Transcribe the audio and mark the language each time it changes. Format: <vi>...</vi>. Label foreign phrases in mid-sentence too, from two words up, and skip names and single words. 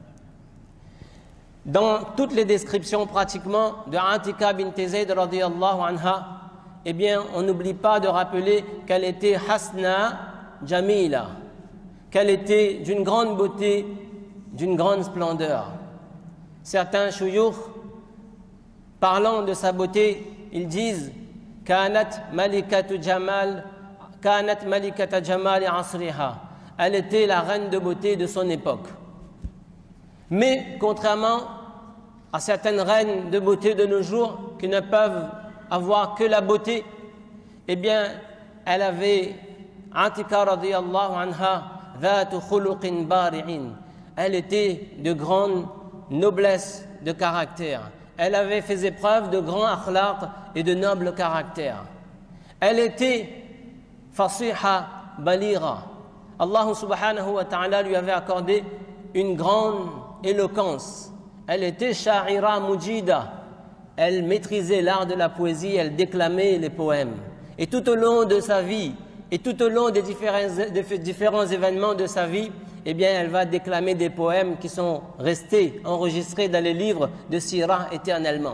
<fr>Dans toutes les descriptions pratiquement de Atika bint Zayd</fr> <ar>رضي الله عنها,</ar> <fr>eh bien, on n'oublie pas de rappeler qu'elle était</fr> <ar>حسناء جميلة,</ar> <fr>qu'elle était d'une grande beauté, d'une grande splendeur. Certains shuyukh, parlant de sa beauté, ils disent</fr> <ar>كانت ملكة جمال كانت ملكة جمال عصرها.</ar> <fr>Elle était la reine de beauté de son époque. Mais contrairement à certaines reines de beauté de nos jours qui ne peuvent avoir que la beauté, eh bien, elle avait Atika</fr> <ar>رضي الله عنها ذات خلق بارع.</ar> <fr>Elle était de grande noblesse de caractère. Elle avait fait preuve de grand akhlaq et de noble caractère. Elle était</fr> <ar>فصيحة بليغة.</ar> <fr>Allah</fr> <ar>سبحانه وتعالى</ar> <fr>lui avait accordé une grande éloquence. Elle était</fr> <ar>شاعرة مجيدة.</ar> <fr>Elle maîtrisait l'art de la poésie, elle déclamait les poèmes. Et tout au long de sa vie, et tout au long des différents événements de sa vie, eh bien, elle va déclamer des poèmes qui sont restés enregistrés dans les livres de Sirah éternellement.</fr>